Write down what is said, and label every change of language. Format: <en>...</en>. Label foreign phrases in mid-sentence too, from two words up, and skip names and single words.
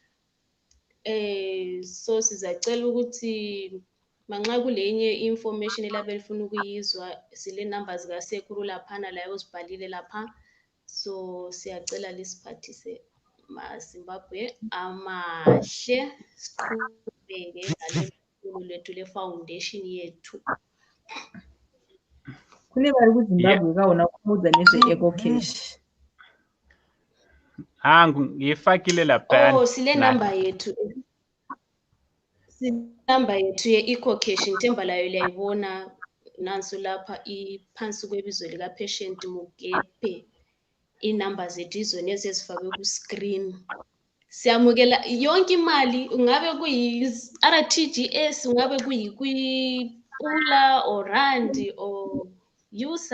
<nd>So sizacela ukuthi manxa kulenye information elabe lifuna ukuyizwa, sile numbers kasekuru laphana la uzibhalile lapha. So siyacela lisiphathise maZimbabwe amahle, siqhubeke nalolu lethu le foundation yethu.</nd> <sn>Kune vari kuZimbabwe kaona kuudza nezve eco cash.</sn> <nd>hangu ngiyifakile lapha. Oh, sile number yethu. Number yethu ye-eco cash ngithemba layo liyayibona nansi lapha iphansi kwebizo lika patient Mugepe. Inumber zethu izona ezifakwe ku screen. Siyamukela yonke imali, ungabe kuyi RTGS, ungabe kuyi-Pula or Randi or Yusa.</nd>